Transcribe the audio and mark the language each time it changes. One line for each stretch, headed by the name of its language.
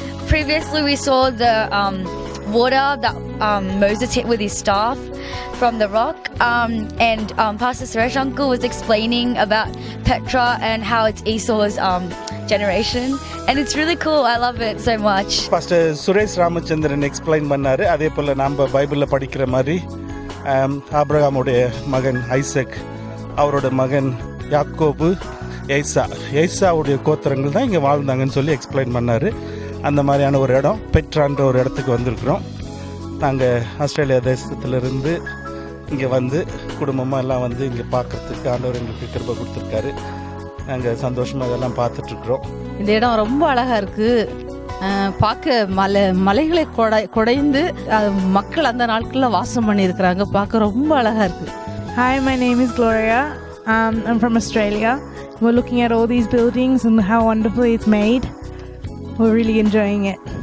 English: Previously we saw the water that Moses hit with his staff from the rock, and Pastor Suresh uncle was explaining about Petra and how it's Esau's generation, and it's really cool. I love it so much.
Tamil: Pastor Suresh Ramachandran explain பண்ணாரு. அதே போல் நம்ம பைபிளில் படிக்கிற மாதிரி ஆபிரகாமுடைய மகன் Isaac, அவரோட மகன் யாக்கோபு, ஏசாவுடைய கோத்திரங்கள் தான் இங்கே வாழ்ந்தாங்கன்னு சொல்லி எக்ஸ்பிளைன் பண்ணார். அந்த மாதிரியான ஒரு இடம் பெட்ரான்ற ஒரு இடத்துக்கு வந்திருக்கிறோம். நாங்கள் ஆஸ்திரேலியா தேசத்திலிருந்து இங்கே வந்து குடும்பமாக எல்லாம் வந்து இங்கே பார்க்கறதுக்கு ஆண்டவர் எங்களுக்கு கிருபை கொடுத்துருக்காரு. நாங்கள் சந்தோஷமாக இதெல்லாம் பார்த்துட்ருக்குறோம். இந்த இடம் ரொம்ப அழகாக இருக்குது. பார்க்க மலைகளை குடைந்து மக்கள் அந்த நாட்களில் வாசம் பண்ணியிருக்கிறாங்க. பார்க்க ரொம்ப அழகாக இருக்குது.
English: Hi, my name is Gloria. I'm from Australia. We're looking at all these buildings and how wonderfully it's made. We're really enjoying it.